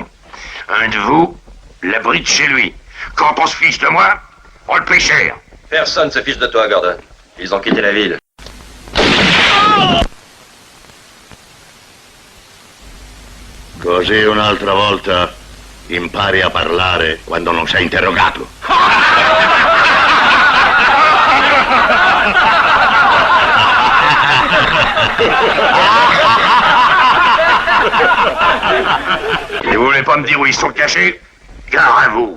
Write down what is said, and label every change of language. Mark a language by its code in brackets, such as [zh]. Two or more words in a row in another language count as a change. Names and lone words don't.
[fr] Un de vous l'abrite chez lui. Quand on se fiche de moi, on le paie cher. Personne se fiche de toi, Gordon. Ils ont quitté la ville. [it] Così un'altra volta impari a parlare quando non sei interrogato. [fr] Et vous voulez pas me dire où ils sont cachés? Gare à vous.